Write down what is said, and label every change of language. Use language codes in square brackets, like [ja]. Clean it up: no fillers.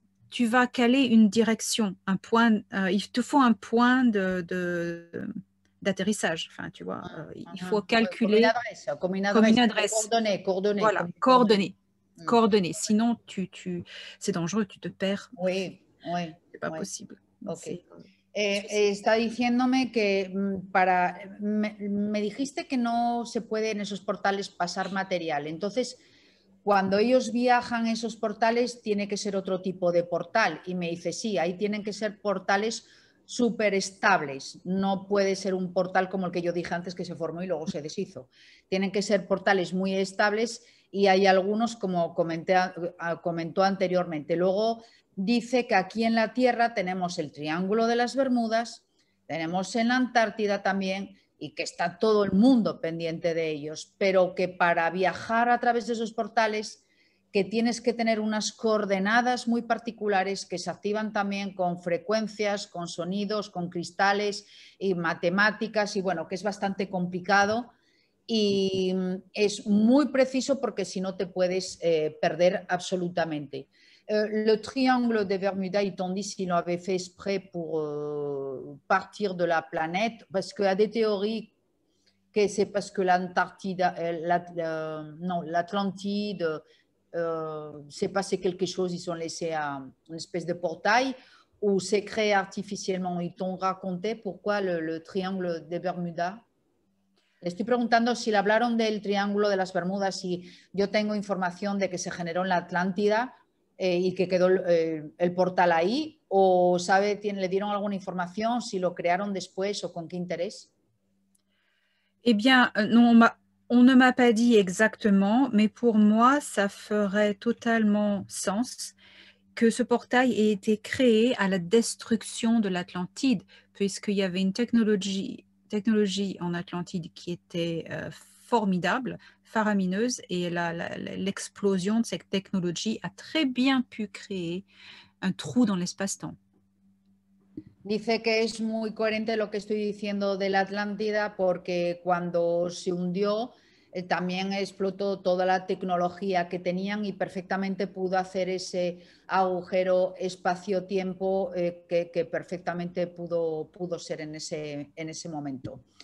[fr] Tu vas caler une direction, un point, il te faut un point d'atterrissage. Enfin, tu vois, il faut calculer comme une comme une adresse. adresse. Coordonnées. Voilà, coordonnées. Sinon, c'est dangereux, tu te perds. Oui. C'est pas possible. Okay. [es] Está diciéndome que me dijiste que no se puede en esos portales pasar material. Entonces, cuando ellos viajan esos portales, tiene que ser otro tipo de portal. Y me dice, sí, ahí tienen que ser portales súper estables. No puede ser un portal como el que yo dije antes que se formó y luego se deshizo. Tienen que ser portales muy estables y hay algunos, como comentó anteriormente. Luego dice que aquí en la Tierra tenemos el Triángulo de las Bermudas, tenemos en la Antártida también, y que está todo el mundo pendiente de ellos, pero que para viajar a través de esos portales, que tienes que tener unas coordenadas muy particulares que se activan también con frecuencias, con sonidos, con cristales y matemáticas, y bueno, que es bastante complicado y es muy preciso porque si no te puedes perder absolutamente. [fr] Le triangle des Bermudas, ils t'ont dit s'ils l'avaient fait exprès pour partir de la planète, parce qu'il y a des théories que c'est parce que l'Antarctique, non, l'Atlantide, s'est passé quelque chose, ils ont laissé une espèce de portail, ou c'est créé artificiellement. Ils t'ont raconté pourquoi le triangle des Bermudas. [es] Le estoy preguntando si le hablaron del Triángulo de las Bermudas y yo tengo información de que se generó en la Atlántida y que quedó el portal ahí, o sabe, le dieron alguna información, si lo crearon después o con qué interés. [fr] Eh bien, non, on ne m'a pas dit exactement, mais pour moi, ça ferait totalement sens que ce portail ait été créé à la destruction de l'Atlantide, puisqu'il y avait une technologie en Atlantide qui était formidable, faramineuse, et l'explosion de cette technologie a très bien pu créer un trou dans l'espace-temps. [es] Dice que es muy coherente lo que estoy diciendo de la Atlántida porque cuando se hundió también explotó toda la tecnología que tenían y perfectamente pudo hacer ese agujero espacio-tiempo que perfectamente pudo ser en ese momento.